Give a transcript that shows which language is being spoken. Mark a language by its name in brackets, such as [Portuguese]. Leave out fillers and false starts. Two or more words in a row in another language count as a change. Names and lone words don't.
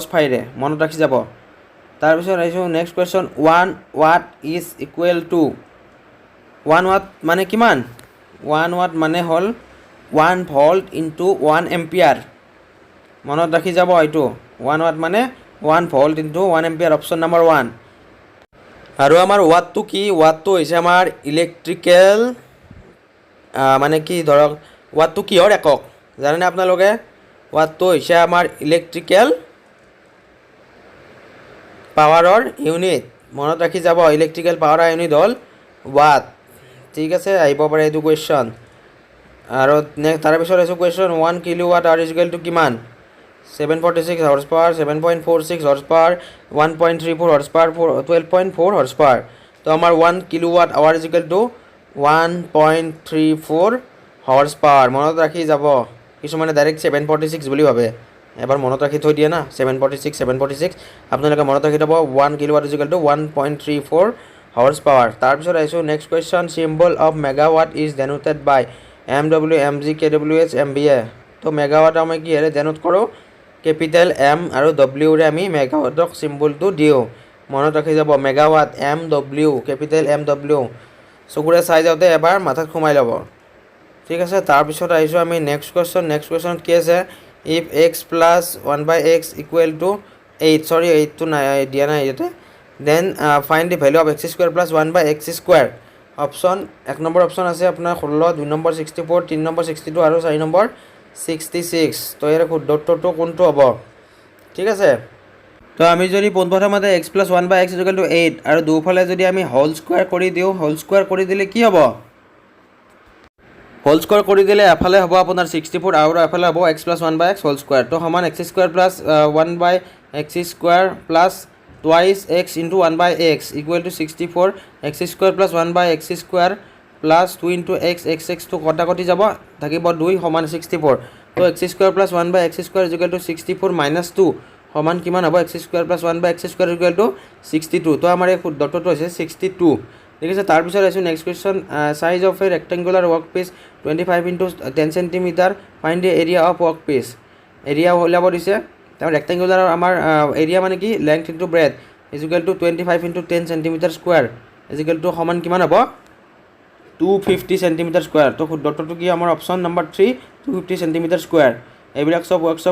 [Assamese] phi ৰে মনত ৰাখি যাব তাৰপিছত আহিছোঁ নেক্সট কুৱেশ্যন 1 watt [English] is equal to [Assamese] 1 watt মানে কিমান 1 watt মানে হ'ল 1 [English] volt into 1 ampere [Assamese] মনত ৰাখি যাব এইটো 1 watt মানে 1 [English] volt into 1 ampere option number [Assamese] 1 আৰু আমাৰ ওৱাটটো কি ওৱাটটো হৈছে আমাৰ ইলেক্ট্ৰিকেল মানে কি ধৰক ওৱাটটো কিহৰ একক জানেনে আপোনালোকে ওৱাটটো হৈছে আমাৰ ইলেক্ট্ৰিকেল পাৱাৰৰ ইউনিট মনত ৰাখি যাব [English] electrical power unit [Assamese] হ'ল ওৱাট ঠিক আছে আহিব পাৰে এইটো কুৱেশ্যন আৰু তাৰপিছত আছে কুৱেশ্যন 1 [English] kilowatt hour is equal to [Assamese] কিমান [English] 746 horse power 7.46 horse power [Assamese] 1.34 horse power 12.4 horse power তো আমাৰ 1 [English] kilowatt hour is equal to 1.34 horse power [Assamese] মনত ৰাখি যাব কিছুমানে ডাইৰেক্ট 746 বুলি ভাবে এবাৰ মনত ৰাখি থৈ দিয়ে না 746 আপোনালোকে মনত ৰাখি থব 1 [English] kilowatt is equal to 1.34 horse power [Assamese] তাৰপিছত আহিছোঁ [English] next question symbol of megawatt is denoted by [Assamese] MW MG KWH MVA তো মেগাৱাট আমি কিহেৰে ডেনোট কৰোঁ কেপিটেল M আৰু W ৰে আমি মেগাৱাটক চিম্বলটো দিওঁ মনত ৰাখি যাব মেগাৱাট MW কেপিটেল MW চকুৰে চাই যাওঁতে এবাৰ মাথাত সোমাই ল'ব ঠিক আছে তাৰপিছত আহিছোঁ আমি নেক্সট কুৱেশ্যনত কি আছে [English] if x plus 1/x equal to 8 [Assamese] sorry 8 to দিয়া নাই ইয়াতে [English] then find the value of x square plus 1/x square [Assamese] অপশ্যন 1 নম্বৰ অপশ্যন আছে আপোনাৰ 16 2 নম্বৰ 64 3 নম্বৰ 62 আৰু 4 নম্বৰ 66 তো ইয়াৰ শুদ্ধটো কোনটো হ'ব ঠিক আছে তো আমি যদি পোনপ্ৰথমতে [English] x plus 1/x equal to 8 [Assamese] আৰু দুফালে যদি আমি [English] whole square [Assamese] কৰি দিওঁ [English] whole square [Assamese] কৰি দিলে কি হ'ব [English] whole square [Assamese] কৰি দিলে এফালে হ'ব আপোনাৰ 64 আৰু এফালে হ'ব [English] x plus 1/x whole square [Assamese] তো সমান [English] x square plus 1/x square plus twice x into 1/x equal to 64 x square plus 1/x square plus 2 into x to [Assamese] কটাকটি যাব থাকিব 2 সমান 64 তো [English] x square plus 1/x square is equal to 64 minus 2 [Assamese] সমান কিমান হ'ব [English] x square plus 1/x square is equal to 62 [Assamese] তো আমাৰ এই শুদ্ধটো হৈছে 62 ঠিক আছে তাৰ পিছত আছে [English] next question size of a rectangular workpiece 25 into 10 cm find the area of workpiece [Assamese] এৰিয়া উলিয়াব দিছে তাৰ ৰেক্টেঙ্গুলাৰ আমাৰ এৰিয়া মানে কি [English] length into breadth is equal to 25 into 10 cm square is equal to [Assamese] সমান কিমান হ'ব [English] 250 cm square [Assamese] তো শুদ্ধটো কি আমাৰ [English] option number 3 250 cm square [Assamese] এইবিলাক সব [English] ওয়ার্কশপ